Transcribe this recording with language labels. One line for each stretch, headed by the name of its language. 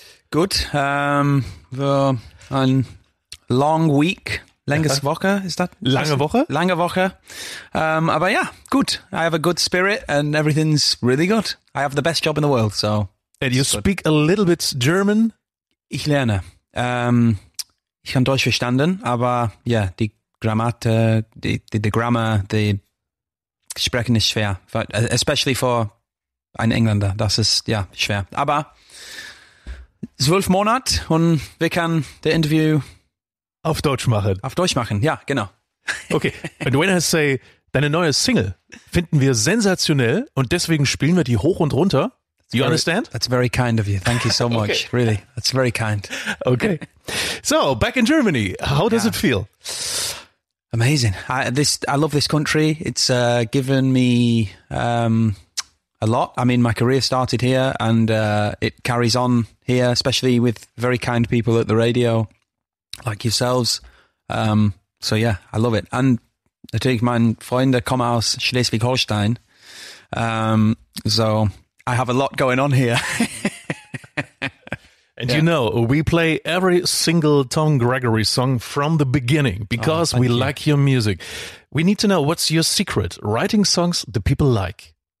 German: Gut. War ein
English: long week.
German: Langes Woche, ist das? Lange Woche? Lange Woche. Aber ja, gut.
English: I have a good spirit and everything's really good. I have the best job in the world, so. And you speak a little bit German?
German: Ich lerne. Ich kann Deutsch verstanden, aber ja, die Grammar, die Sprechen ist schwer.
English: Especially for
German: einen Engländer. Das ist, ja, schwer. Aber 12 Monate und wir können das Interview auf Deutsch machen. Auf Deutsch machen, ja, genau.
English: Okay, and when I say,
German: deine neue Single finden wir sensationell und deswegen spielen wir die hoch und runter.
English: You understand? That's very kind of you. Thank you so much. Okay. Really, that's very kind. Okay. So, back in Germany, how does it feel? Amazing. I love this country. It's given me a lot. I mean, my career started here and it carries on here, especially with very kind people at the radio, like yourselves. So yeah, I love it.
German: And natürlich, meine Freunde kommen aus Schleswig-Holstein.
English: So I have a lot going on here. And you know, we play every single Tom Gregory song from the beginning because we like your music. We need to know, what's your secret? Writing songs the people like.